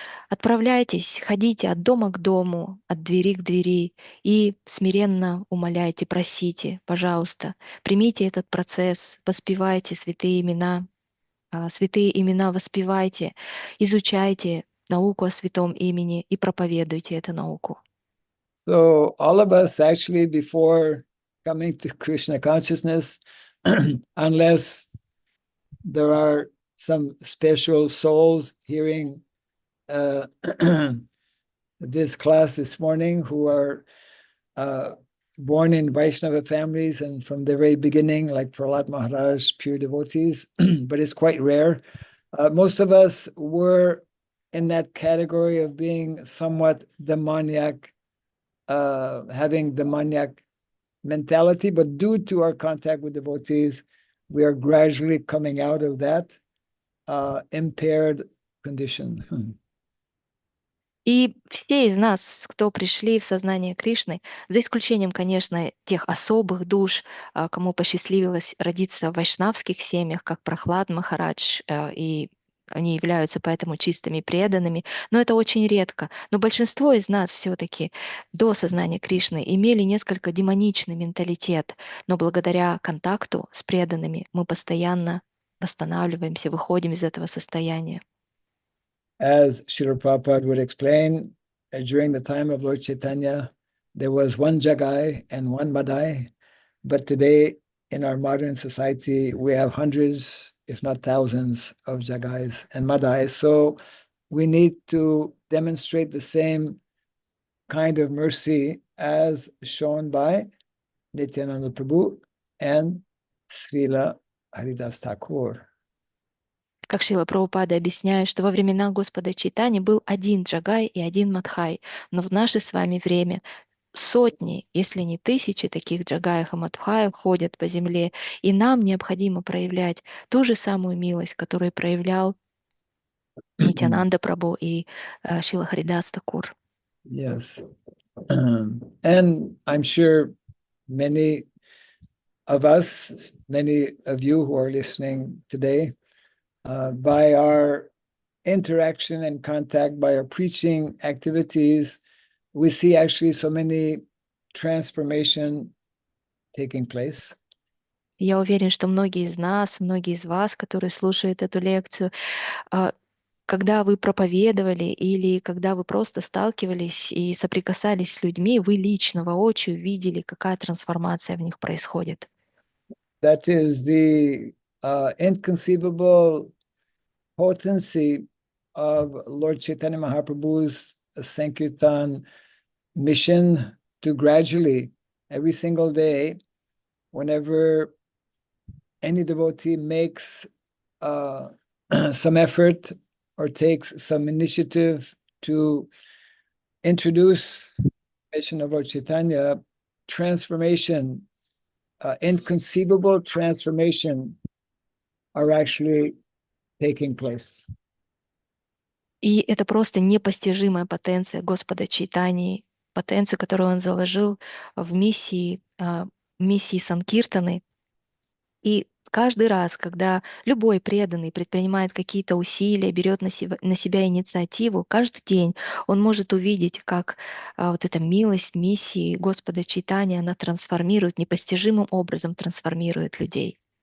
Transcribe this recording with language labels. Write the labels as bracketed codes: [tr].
[ru] Отправляйтесь, ходите от дома к дому, от двери к двери и смиренно умоляйте, просите, пожалуйста, примите этот процесс, воспевайте святые имена воспевайте, изучайте науку о святом имени и проповедуйте эту науку. [en] So all of us actually, before coming to Krishna consciousness, unless there are some special souls hearing this class this morning who are born in Vaishnava families and from the very beginning, like Prahlad Maharaj, pure devotees, but it's quite rare. Most of us were in that category of being somewhat demoniac, having demoniac mentality, but due to our contact with devotees, we are gradually coming out of that impaired condition. [ru] И все из нас, кто пришли в сознание Кришны, за исключением, конечно, тех особых душ, кому посчастливилось родиться в вайшнавских семьях, как Прахлад Махарадж, и они являются поэтому чистыми преданными, но это очень редко. Но большинство из нас все-таки до сознания Кришны имели несколько демоничный менталитет, но благодаря контакту с преданными мы постоянно восстанавливаемся, выходим из этого состояния. [en] As Srila Prabhupada would explain, during the time of Lord Chaitanya, there was one Jagai and one Madai, but today in our modern society, we have hundreds, if not thousands, of Jagais and Madais. So we need to demonstrate the same kind of mercy as shown by Nityananda Prabhu and Srila Haridas Thakur. [ru] Как Шрила Прабхупада объясняет, что во времена Господа Чайтани был один Джагай и один Мадхай, но в наше с вами время сотни, если не тысячи таких Джагаев и Мадхаев ходят по земле, и нам необходимо проявлять ту же самую милость, которую проявлял Нитянанда Прабху и Шрила Харидас Такур. [en] Yes. And I'm sure many of us, many of you who are listening today, by our interaction and contact, by our preaching activities, we see actually so many transformation taking place. [ru] Я уверен, что многие из нас, многие из вас, которые слушают эту лекцию, когда вы проповедовали или когда вы просто сталкивались и соприкасались с людьми, вы лично, воочию видели, какая трансформация в них происходит. [en] That is the inconceivable potency of Lord Chaitanya Mahaprabhu's Sankirtan mission to gradually, every single day, whenever any devotee makes some effort or takes some initiative to introduce the mission of Lord Chaitanya, transformation, inconceivable transformation are actually taking place. [ru] И это просто непостижимая потенция Господа Чайтаньи, потенцию, которую Он заложил в миссии Санкиртаны. И каждый раз, когда любой преданный предпринимает какие-то усилия, берет на себя инициативу, каждый день он может увидеть, как вот эта милость миссии Господа Чайтаньи, она трансформирует, непостижимым образом трансформирует людей.